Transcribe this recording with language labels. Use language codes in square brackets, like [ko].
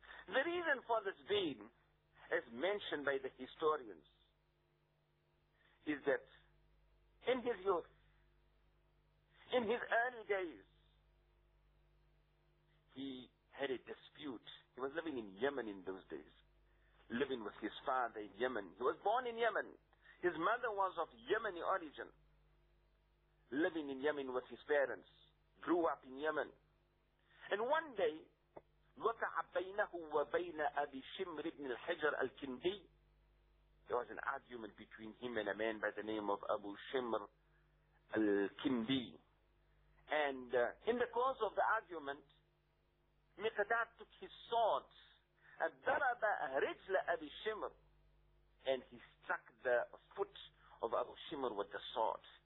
[en] The reason for this being, as mentioned by the historians, is that in his youth, in his early days, he had a dispute. He was living in Yemen in those days, living with his father in Yemen. He was born in Yemen. His mother was of Yemeni origin, living in Yemen with his parents, grew up in Yemen. And one day, [ar] وَقَعَ بَيْنَهُ وَبَيْنَ أَبِي شِمْرِ بْنِ الْحِجَرِ الْكِنْدِي. [en] There was an argument between him and a man by the name of Abu Shimr al-Kindi. And in the course of the argument, Miqdad took his sword, [ar] أَدَّرَبَ رِجْلَ أَبِي شِمْرِ, [en] and he struck the foot of Abu Shimr with the sword.